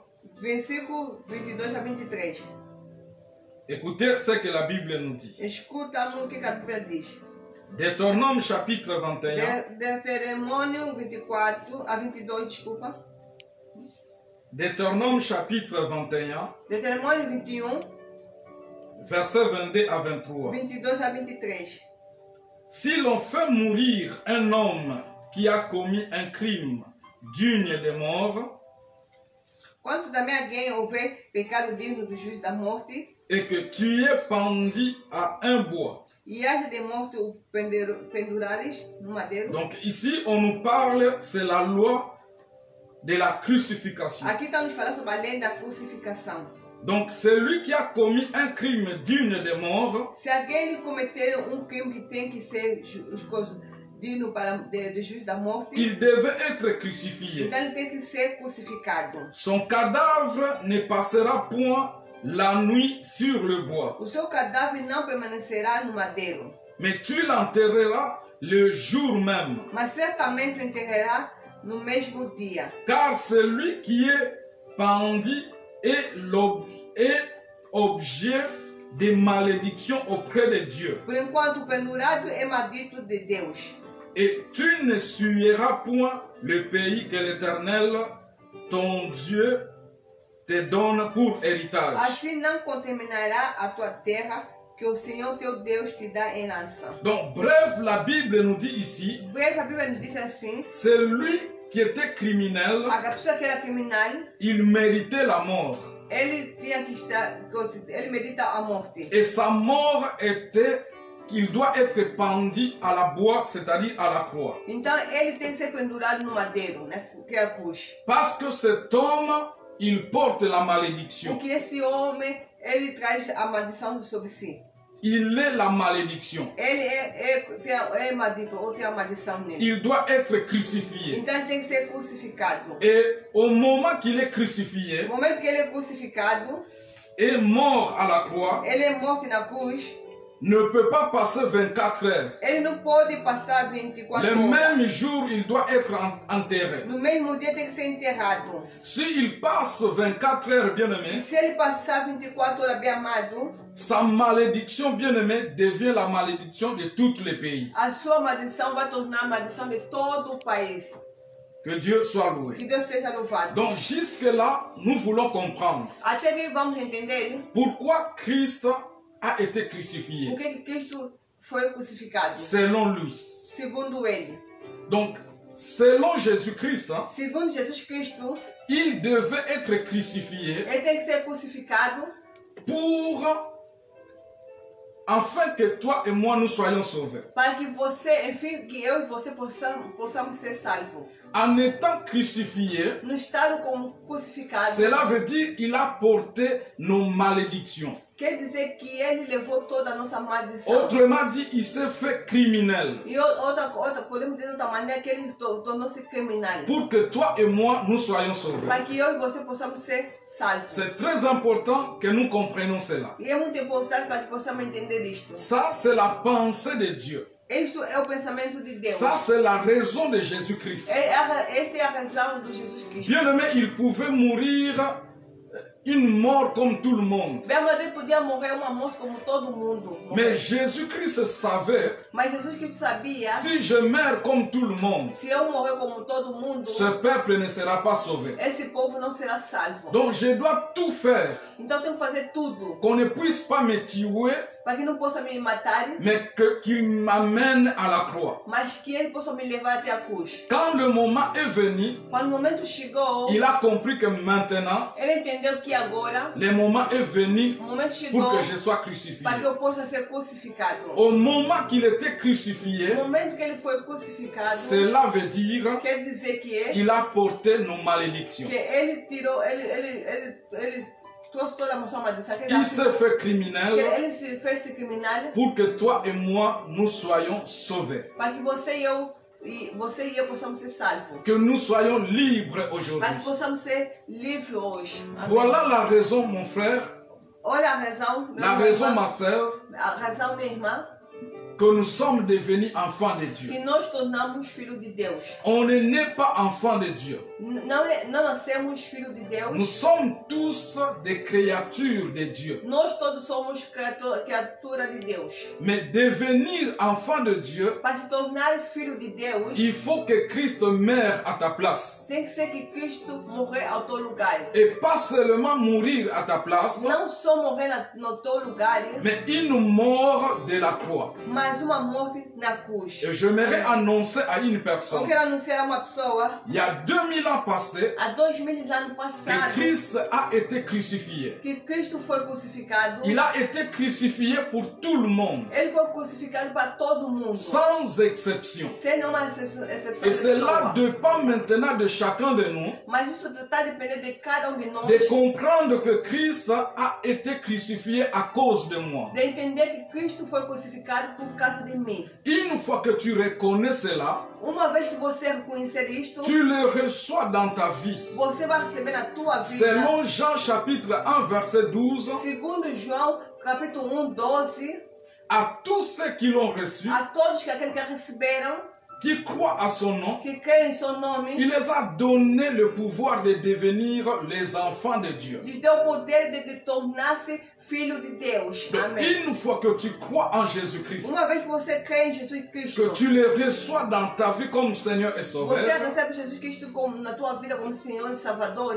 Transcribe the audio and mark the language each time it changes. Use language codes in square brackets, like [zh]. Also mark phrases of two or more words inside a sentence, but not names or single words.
[pt] Versículo 22 a 23. [fr] Écoutez ce que la Bible nous dit. [pt] Escuta o que a Bíblia diz. [fr] Deutéronome chapitre 21. [pt] Deuteronômio 24 a 22, desculpa. [fr] Deutéronome chapitre 21, [pt] Deuteronômio 21, [fr] versets 22 à 23. [pt] 22 a 23. [fr] Si l'on fait mourir un homme qui a commis un crime digne de mort, [pt] Quando também alguém houver pecado digno do juízo da morte, [fr] et que tu es pendu à un bois. [pt] e haja de morte o pendurares no madeiro. [fr] Donc ici, on nous parle, c'est la loi de la crucifixion. [pt] Aqui está nos falando sobre a lei da crucificação. [fr] Donc celui qui a commis un crime digne de mort, [pt] Se alguém cometer crime que tem que ser digno do juízo da morte, [fr] il devait être crucifié. [pt] então ele tem que ser crucificado. [fr] Son cadavre ne passera point la nuit sur le bois, [pt] O seu cadáver não permanecerá no madeiro, [fr] mais tu l'enterreras le jour même. [pt] mas certamente o enterrará no mesmo dia. [fr] Car celui qui est pendu est objet de malédiction auprès de Dieu. [pt] Por enquanto, o pendurado é maldito de Deus. [fr] Et tu ne souilleras point le pays que l'Éternel, ton Dieu, te donne pour héritage. [pt] Assim não contaminará a tua terra, que o Senhor teu Deus te dá em herança. [fr] Donc, bref, la Bible nous dit ici, [pt] Breve, a Bíblia nos diz assim: [fr] celui qui était criminel, [pt] a pessoa que era criminal, [fr] il méritait la mort. [pt] ele tinha que estar, ele medita a morte. [fr] Et sa mort était qu'il doit être pendu à la bois, c'est-à-dire à la croix. [pt] Então ele tem que ser pendurado no madeiro, né, que é a cruz. [fr] Parce que cet homme, il porte la malédiction. [pt] Porque esse homem, ele traz a maldição sobre si. [fr] Il est la malédiction. [pt] Ele é maldito, ou tem a maldição nele. [fr] Il doit être crucifié. [pt] Então ele tem que ser crucificado. [fr] Et au moment qu'il est crucifié, [pt] No momento que ele é crucificado, [fr] et mort à la croix, [pt] ele é morto na cruz. [fr] ne peut pas passer 24 heures. [pt] Ele não pode passar 24 [fr] Le [pt] horas. [fr] même jour, il doit être enterré. [pt] No mesmo dia tem que ser enterrado. [fr] S'il passe 24 heures, bien-aimé, [pt] Se ele passar 24 horas bem amado, [fr] sa malédiction, bien-aimé, devient la malédiction de tous les pays. [pt] a sua maldição vai tornar a maldição de todo o país. [fr] Que Dieu soit loué. [pt] Que Deus seja louvado. [fr] Donc jusque-là, nous voulons comprendre [pt] Até que vamos entender [fr] pourquoi Christ a été crucifié, [pt] por que Cristo foi crucificado. [fr] selon lui. [pt] Segundo ele. [fr] Donc, selon Jésus-Christ, hein, [pt] Segundo Jesus Cristo, [fr] il devait être crucifié [pt] ele tem que ser crucificado [fr] afin que toi et moi nous soyons sauvés. [pt] para que você, enfim, que eu e você possamos ser salvos. [fr] En étant crucifié, [pt] No estado como crucificado, [fr] cela veut dire qu'il a porté nos malédictions. [pt] quer dizer que ele levou toda a nossa maldição. [fr] Autrement dit, il s'est fait criminel [pt] E outra, podemos dizer de outra maneira que ele tornou-se criminal. [fr] pour que toi et moi nous soyons sauvés. [pt] Para que eu e você possamos ser salvos. [fr] C'est très important que nous comprenions cela. [pt] E é muito importante para que possamos entender isto. [fr] Ça, c'est la pensée de Dieu. [pt] Isto é o pensamento de Deus. [fr] Ça, c'est la raison de Jésus-Christ. [pt] Esta é a razão de Jesus Cristo. [fr] Bien-aimé, il pouvait mourir une mort comme tout le monde. [pt] Bem, mas ele podia morrer uma morte como todo mundo. [fr] Mais Jésus-Christ savait, [pt] Mas Jesus Cristo sabia, [fr] si je meurs comme tout le monde, [pt] se eu morrer como todo mundo, [fr] ce peuple ne sera pas sauvé. [pt] esse povo não será salvo. [fr] Donc je dois tout faire [pt] Então eu tenho que fazer tudo [fr] qu'on ne puisse pas me tuer, [pt] para que não possa me matar, [fr] mais qu'il m'amène à la croix. [pt] mas que ele possa me levar até a cruz. [fr] Quand le moment est venu, [pt] Quando o momento chegou, [fr] il a compris que maintenant, [pt] ele entendeu que agora [fr] le moment est venu [pt] o momento chegou [fr] pour que je sois crucifié. [pt] para que eu possa ser crucificado. [fr] Au moment qu'il était [pt] No [fr] crucifié, [pt] momento que ele foi crucificado, [fr] cela veut dire [pt] quer dizer que [fr] qu'il a porté nos malédictions. [pt] ele tirou, ele trouxe toda a sua maldição. [fr] Il s'est fait criminel [pt] Ele se fez criminal [fr] pour que toi et moi, nous soyons sauvés. [pt] para que você e eu possamos ser salvos. [fr] Que nous soyons libres [pt] Para que [fr] aujourd'hui. [pt] possamos ser livres hoje. Amém. [fr] Voilà la raison, mon frère, [pt] Olha a razão, [fr] la [pt] meu [fr] raison, [pt] irmão, [fr] ma sœur, [pt] a razão, minha irmã, [fr] que nous sommes devenus enfants de Dieu. [pt] que nós tornamos filhos de Deus. [fr] On ne naît pas enfants de Dieu. [pt] Não nascemos filhos de Deus. [fr] Nous sommes tous des créatures de Dieu. [pt] Nós todos somos criatura de Deus. [fr] Mais devenir enfant de Dieu, [pt] Para se tornar filho de Deus, [fr] il faut que Christ meure à ta place. [pt] tem que ser que Cristo morrer ao teu lugar. [fr] Et pas seulement mourir à ta place, [pt] Não só morrer no teu lugar, [fr] mais une mort de la croix. [pt] mas uma morte na cruz. [fr] Et j'aimerais annoncer à une [pt] Eu [fr] personne, [pt] quero anunciar a uma pessoa, [fr] il y a 2000 ans passés, [pt] há 2000 anos [fr] que [pt] passados, [fr] Christ a été crucifié. [pt] que Cristo foi crucificado. [fr] Il a été crucifié pour tout le monde, [pt] Ele foi crucificado para todo mundo, [fr] sans exception. [pt] sem nenhuma exceção [fr] Et [pt] de [fr] cela [pt] pessoa. [fr] dépend maintenant de chacun de nous [pt] Mas isso está dependendo de cada de nós, [fr] de comprendre que Christ a été crucifié à cause de moi. [pt] de entender que Cristo foi crucificado por causa de mim. [fr] Une fois que tu reconnais cela, [pt] Uma vez que você reconhecer isto, [fr] tu le reçois dans ta vie. [pt] você vai receber na tua vida. [fr] Selon Jean chapitre 1 verset 12, [pt] Segundo João, capítulo 1, 12, [fr] à tous ceux qui l'ont reçu, [pt] a todos que aqueles que receberam, [fr] qui croient à son nom, [pt] que creem em seu nome, [fr] il les a donné le pouvoir de devenir les enfants de Dieu. [pt] lhes deu o poder de tornar-se filho de Deus. [fr] Donc, [pt] Amém. [fr] une fois que tu crois en Jésus-Christ, [pt] Uma vez que você crê em Jesus Cristo, [fr] que tu le reçois dans ta vie comme Seigneur et [pt] você [fr] Sauveur, [pt] recebe Jesus Cristo como, na tua vida como Senhor e Salvador,